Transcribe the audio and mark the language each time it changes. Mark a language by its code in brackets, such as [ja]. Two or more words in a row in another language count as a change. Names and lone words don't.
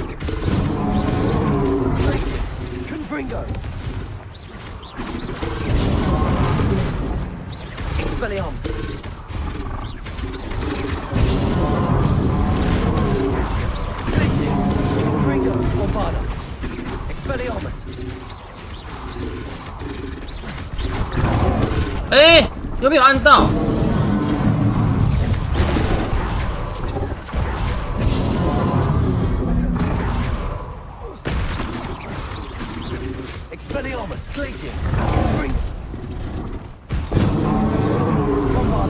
[la] Glacius. Confringo. Expelliarmus. Bombarda. Expelliarmus. [zh] 哎，有没有按到？ [la] Expelliarmus. Glacius. Bombarda.